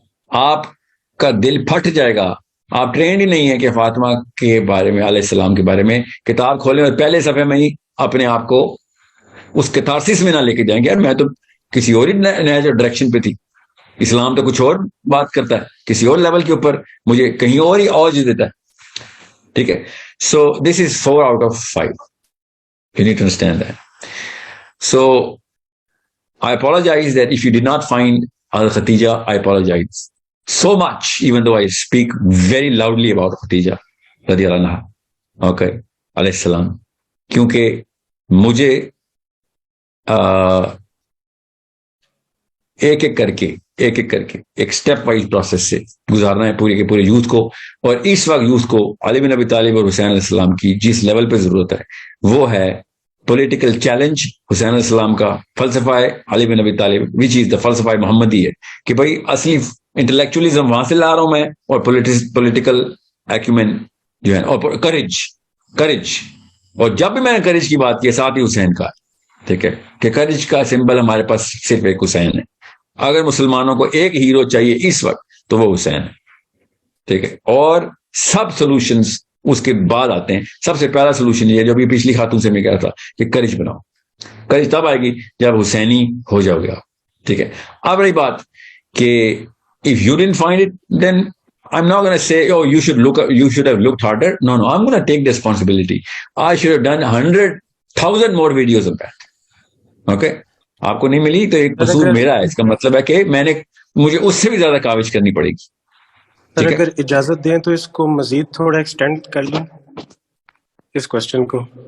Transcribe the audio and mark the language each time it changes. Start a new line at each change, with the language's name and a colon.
Urdu: آپ کا دل پھٹ جائے گا. آپ ٹرینڈ ہی نہیں ہے کہ فاطمہ کے بارے میں، علیہ السلام کے بارے میں کتاب کھولیں اور پہلے صفحے میں ہی اپنے آپ کو اس کتارسس میں نہ لے کے جائیں گے. یار میں تو کسی اور ہی ڈائریکشن پہ تھی. اسلام تو کچھ اور بات کرتا ہے، کسی اور لیول کے اوپر مجھے کہیں اور ہی اوج دیتا ہے. ٹھیک ہے.
English: So this is 4 out of 5. You need to understand that. So I apologize that if you did not find Al-Khatija, I apologize so much, even though I speak very loudly about Khatija radiyallahu anha, okay, alayhi salam,
Urdu: kyunki mujhe ایک ایک کر کے ایک step wise process سے گزارنا ہے پورے کے پورے یوتھ کو. اور اس وقت یوتھ کو علی بن ابی طالب اور حسین علیہ السلام کی جس لیول پہ ضرورت ہے وہ ہے پولیٹیکل چیلنج. حسین علیہ السلام کا فلسفہ ہے علی بن ابی طالب وچ از دا فلسفہ محمدی ہے کہ بھائی اصلی انٹلیکچولیزم وہاں سے لا رہا ہوں میں, اور پولیٹیکل ایکومین جو ہے, اور کریج. اور جب بھی میں نے کریج کی بات کی ساتھ ہی حسین کا, ٹھیک ہے, کہ کریج کا سمبل ہمارے پاس صرف ایک حسین ہے. اگر مسلمانوں کو ایک ہیرو چاہیے اس وقت تو وہ حسین ہے, ٹھیک ہے. اور سب سولوشنز اس کے بعد آتے ہیں. سب سے پہلا سولوشن یہ جو ابھی پچھلی خاتون سے میں کہا تھا کہ کریج بناؤ. کریج تب آئے گی جب حسینی ہو جاؤ گے آپ, ٹھیک ہے. اب رہی بات کہ
English: if you didn't find it, then I'm not going to say, oh, you should have looked harder. No, I'm going to take the responsibility. I should have done 100,000 more videos of that. Okay?
Urdu: آپ کو نہیں ملی تو ایک قصور میرا ہے, اس کا مطلب ہے کہ مجھے اس سے بھی زیادہ کاوش کرنی پڑے گی. سر اگر اجازت دیں تو اس کو مزید تھوڑا ایکسٹینڈ کر لیں اس کوشچن کو.